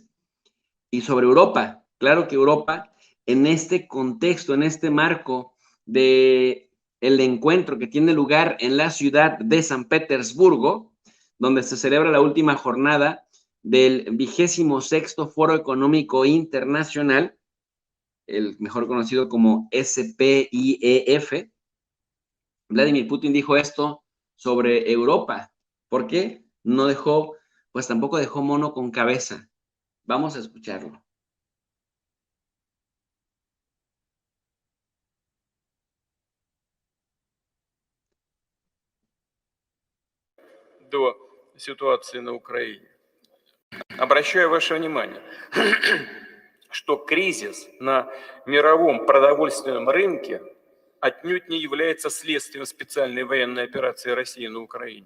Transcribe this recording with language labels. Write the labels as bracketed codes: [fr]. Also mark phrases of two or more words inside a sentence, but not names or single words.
[es] Y sobre Europa, claro que Europa, en este contexto, en este marco de el encuentro que tiene lugar en la ciudad de San Petersburgo, donde se celebra la última jornada del 26º Foro Económico Internacional, el mejor conocido como SPIEF, Vladimir Putin dijo esto sobre Europa. ¿Por qué? No dejó, pues tampoco dejó mono con cabeza. Vamos a escucharlo. [ru] До ситуации на Украине. Обращаю ваше внимание, что кризис на мировом продовольственном рынке отнюдь не является следствием специальной военной операции России на Украине.